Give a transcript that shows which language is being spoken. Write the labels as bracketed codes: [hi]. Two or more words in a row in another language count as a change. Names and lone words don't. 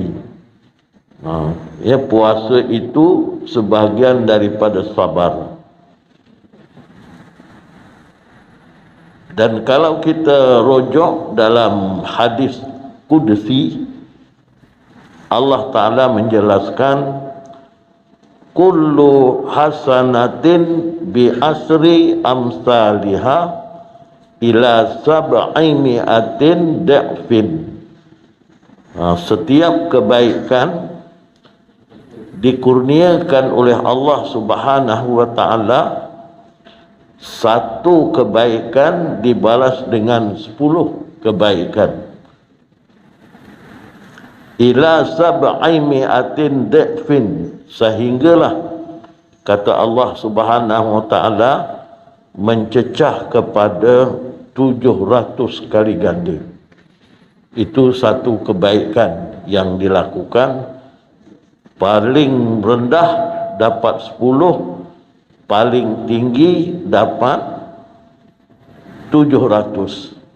[ms] Ya, puasa itu sebahagian daripada sabar. Dan kalau kita rujuk dalam hadis Qudsi, Allah Ta'ala menjelaskan, [ar] كل حسنة بعشر أمثالها إلى سبع مائة ضعف. [ms] Setiap kebaikan dikurniakan oleh Allah [ar] سبحانه وتعالى, [ms] satu kebaikan dibalas dengan 10 kebaikan. [ar] إلى سبع مائة ضعف, [ms] sehinggalah kata Allah [ar] سبحانه وتعالى [ms] mencecah kepada 700 kali ganda. Itu satu kebaikan yang dilakukan. Paling rendah dapat 10, paling tinggi dapat 700.